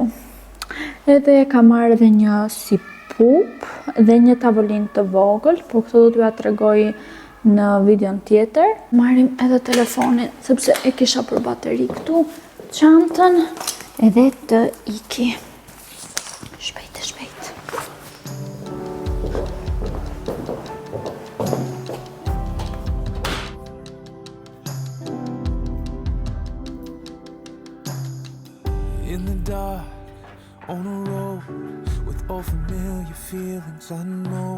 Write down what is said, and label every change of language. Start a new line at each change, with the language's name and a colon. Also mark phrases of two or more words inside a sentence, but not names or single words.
Albanian: Edhe kam marrë edhe një si pup dhe një tavolinë të vogël, por këto do t'ju tregoj në videon tjetër. Marrim edhe telefonin, sepse e kisha për bateri këtu, çantën, edhe të iki. Shpejt.
English: In the dark, on a road with all familiar feelings I know.